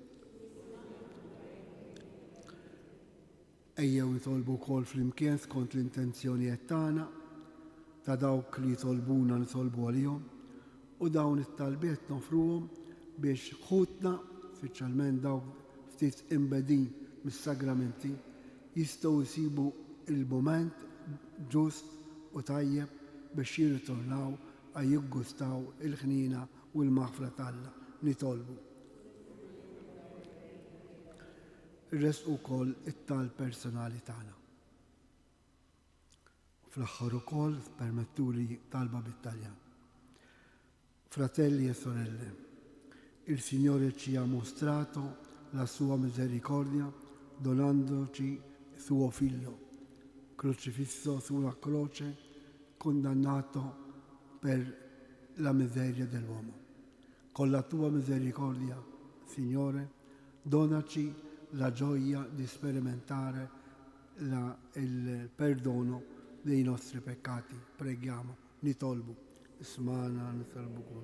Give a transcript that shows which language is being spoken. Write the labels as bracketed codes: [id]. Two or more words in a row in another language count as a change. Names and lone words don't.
[mt] Ejjew nitolbu wkoll flimkien skont l-intenzjonijiet tagħna ta' dawk li jitolbuna nitolbu għalihom u dawn it-talbiet nofruhom biex ħutna, speċjalment dawk ftit imbedin mis-sagramenti, jistgħu jsibu il-mument ġust u tajjeb biex jirritornaw għal jiggustaw il-ħnina u l-maħfra tagħna nitolbu. Irresqu wkoll it-talb personali tagħna. Fl-aħħar ukoll permettuli talba bit-Taljan. [it] Fratelli e sorelle, il Signore ci ha mostrato la sua misericordia donandoci suo figlio, crocifisso sulla croce, condannato per la miseria dell'uomo. Con la tua misericordia, Signore, donaci la gioia di sperimentare il perdono dei nostri peccati. Preghiamo, [mt] nitolbu, ismana nitolbukum.